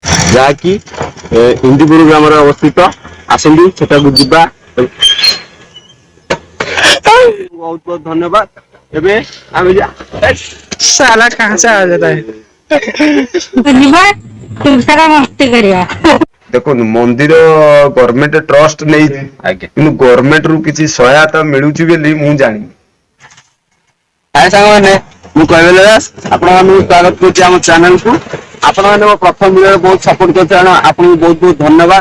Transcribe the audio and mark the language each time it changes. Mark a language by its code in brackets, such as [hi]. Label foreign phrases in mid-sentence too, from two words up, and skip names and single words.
[or] ଯାହାକି ଇନ୍ଦିପୁର ଗ୍ରାମରେ ଅବସ୍ଥିତ। ଆସନ୍ତୁ ସେଟାକୁ ଯିବା। [hi] बहुत बहुत धन्यवाद। [or] ଏବେ ଆମେ [hi] साला कहाँ से आ जाता है मस्ती करिया [or] ଦେଖନ୍ତୁ ମନ୍ଦିର [en] government trust [or] ନେଇଛି କିନ୍ତୁ ଗଭର୍ଣ୍ଣମେଣ୍ଟ ରୁ କିଛି ସହାୟତା ମିଳୁଛି ବୋଲି ମୁଁ ଜାଣିନି। ହାय ସାଙ୍ଗମାନେ, ମୁଁ କୈବଲ୍ୟ ଦାସ ଆପଣମାନଙ୍କୁ ସ୍ୱାଗତ କରୁଛି ଆମ ଚ୍ୟାନେଲକୁ। ଆପଣମାନେ ମୋ ପ୍ରଥମ ଭିଡ଼ିଓରେ ବହୁତ ସପୋର୍ଟ କରିଥିବାରୁ ଆପଣଙ୍କୁ ବହୁତ ବହୁତ ଧନ୍ୟବାଦ।